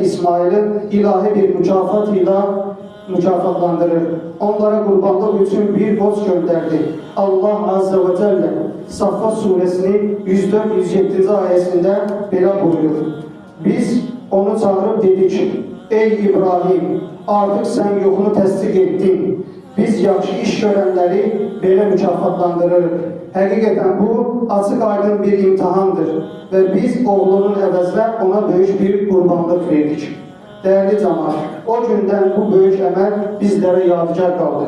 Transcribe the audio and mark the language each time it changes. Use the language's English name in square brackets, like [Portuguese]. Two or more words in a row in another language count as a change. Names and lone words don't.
[Turkish] İsmail'i ilahi bir mükafatıyla mükafatlandırır. Onlara kurbanlık için bir borç gönderdi. Allah Azze ve Celle Saffat suresinin 104-107. ayetinde böyle buyuruyor: biz onu çağırıp dedik: ey İbrahim, [Azerbaijani] Artıq sən yoxunu təsdiq etdin. Biz yaxşı iş görənləri belə mükafatlandırırıq. Həqiqətən bu açıq aydın bir imtihandır və biz oğlunun əvəzinə ona böyük bir qurbanlıq verdik. Dəyərli cəmaət, o gündən bu böyük əməl bizlərə yadigar qaldı.